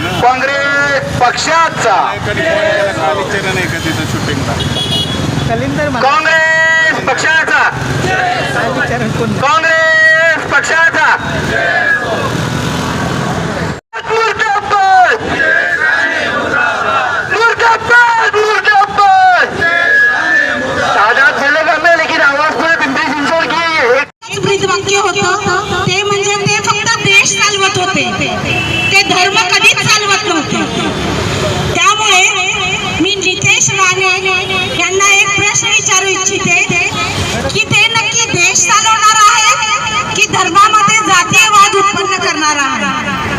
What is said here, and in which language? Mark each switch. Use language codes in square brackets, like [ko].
[mr] काँग्रेस पक्षाचा काँग्रेस पक्षाचा काँग्रेस पक्षाचा मुर्दाबाद मुर्दाबाद मुर्दाबाद. [hi] आजाद बोलेगा मैं, लेकिन आवाज पूरे पिंपरी चिंचवड की है. [mr] ब्रीदवाक्य होतं ते म्हणजे ते फक्त देश चालवत होते, ते धर्म कधीच चालवत नव्हते. त्यामुळे मी नितेश राणे यांना एक प्रश्न विचारू इच्छिते की ते नक्की देश चालवणार आहेत की धर्मामध्ये जातीयवाद उत्पन्न करणार आहे.